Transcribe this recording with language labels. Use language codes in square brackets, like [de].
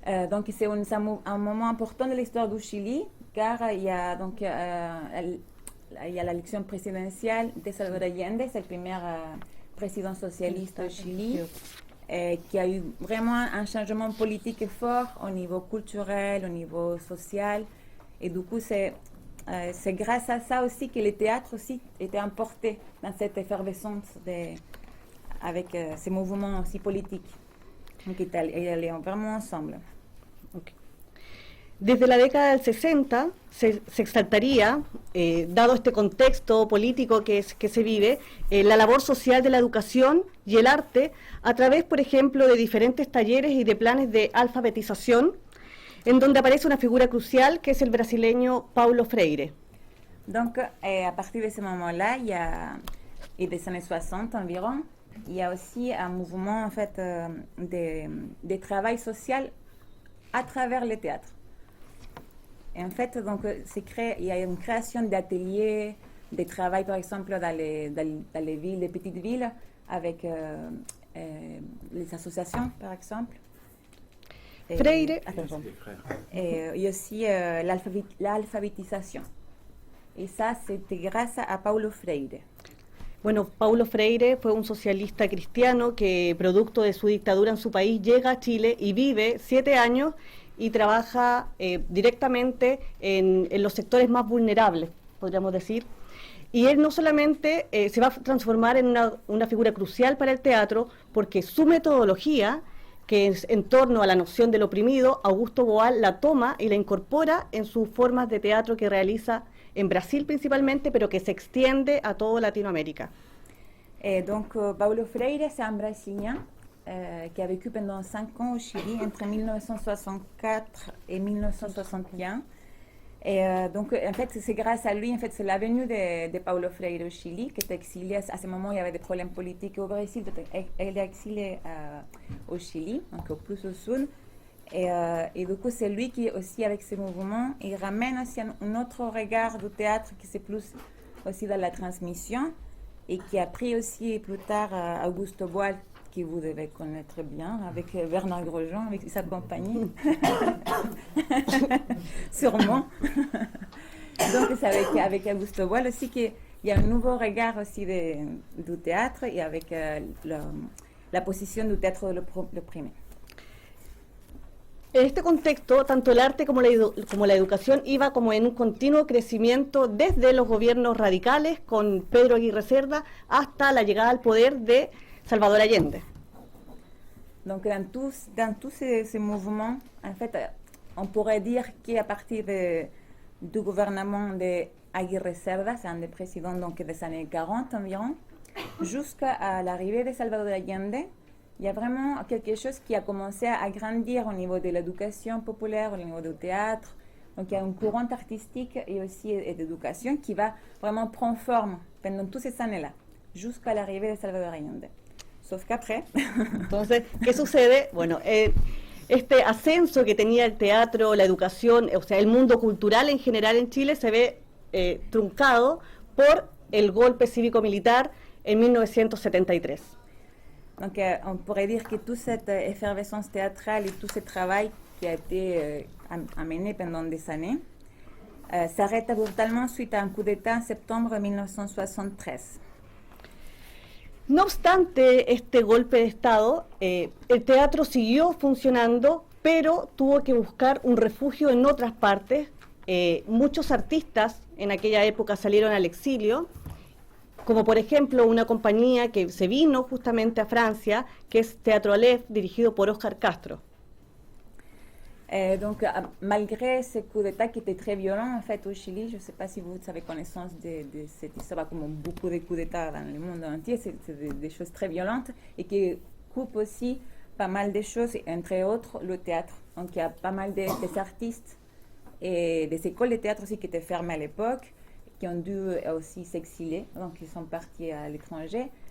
[fr] Donc c'est un moment important de l'histoire du Chili, car il y a donc il y a l'élection présidentielle de Salvador Allende, c'est le premier président socialiste au Chili, qui a eu vraiment un changement politique fort au niveau culturel, au niveau social, et du coup c'est grâce à ça aussi que le théâtre aussi était emporté dans cette effervescence avec ces mouvements aussi politiques. Donc ils allaient vraiment ensemble. Okay. [es] Desde la década del 60 se exaltaría, dado este contexto político que se vive, la labor social de la educación y el arte a través, por ejemplo, de diferentes talleres y de planes de alfabetización, en donde aparece una figura crucial que es el brasileño Paulo Freire. [fr] Donc, à partir de ce moment-là, et des années 60 environ, il y a aussi un mouvement en fait de travail social à travers le théâtre. Et en fait, donc, il y a une création d'ateliers, de travail par exemple dans les villes, les petites villes, avec les associations par exemple. Freire, et aussi l'alphabétisation. Y ça, c'était grâce a Paulo Freire. [es] Bueno, Paulo Freire fue un socialista cristiano que, producto de su dictadura en su país, llega a Chile y vive 7 años y trabaja directamente en los sectores más vulnerables, podríamos decir. Y él no solamente se va a transformar en una figura crucial para el teatro, porque su metodología, que es en torno a la noción del oprimido, Augusto Boal la toma y la incorpora en sus formas de teatro que realiza en Brasil principalmente, pero que se extiende a toda Latinoamérica. [fr] Donc, Paulo Freire, c'est un Brésilien qui a vécu pendant 5 ans au Chili, entre 1964 et 1961. Et donc, en fait, c'est grâce à lui, en fait, c'est la venue de Paulo Freire au Chili, qui était exilé. À ce moment, il y avait des problèmes politiques au Brésil. Elle est exilée au Chili, donc au plus au sud. Et du coup, c'est lui qui, aussi, avec ce mouvement, il ramène aussi un autre regard du théâtre qui c'est plus aussi dans la transmission et qui a pris aussi plus tard Augusto Boal, que vous devez connaître bien, avec Bernard Grosjean, avec sa compagnie. Sûrement. Donc, c'est avec Augusto Boal aussi qu'il y a un nouveau regard aussi du théâtre et avec la position du théâtre le premier. [es] En este contexto, tanto el arte como la educación iba como en un continuo crecimiento desde los gobiernos radicales con Pedro Aguirre Cerda hasta la llegada al poder de Salvador Allende. [fr] Donc dans tous ces mouvements, en fait, on pourrait dire qu'à partir du gouvernement d'Aguirre Cerda, c'est un des présidents donc, des années 40 environ, jusqu'à l'arrivée de Salvador Allende, il y a vraiment quelque chose qui a commencé à grandir au niveau de l'éducation populaire, au niveau du théâtre. Donc il y a un courant artistique et aussi d'éducation qui va vraiment prendre forme pendant toutes ces années-là, jusqu'à l'arrivée de Salvador Allende. Sauf qu'après... [es] Entonces, ¿qué sucede? Bueno, este ascenso que tenía el teatro, la educación, o sea, el mundo cultural en general en Chile se ve truncado por el golpe cívico-militar en 1973. [fr] Donc, on pourrait dire que toute cette effervescence théâtrale et tout ce travail qui a été amené pendant des années s'arrête brutalement suite à un coup d'État en septembre 1973. [es] No obstante este golpe de Estado, el teatro siguió funcionando, pero tuvo que buscar un refugio en otras partes. Muchos artistas en aquella época salieron al exilio, como por ejemplo una compañía que se vino justamente a Francia, que es Teatro Aleph, dirigido por Oscar Castro. [fr] Donc, malgré ce coup d'État qui était très violent en fait au Chili, je ne sais pas si vous avez connaissance de cette histoire, comme beaucoup de coups d'État dans le monde entier, c'est des choses très violentes et qui coupent aussi pas mal de choses, entre autres le théâtre. Donc il y a pas mal des artistes et des écoles de théâtre aussi qui étaient fermées à l'époque, qui ont dû aussi s'exiler, donc ils sont partis à l'étranger.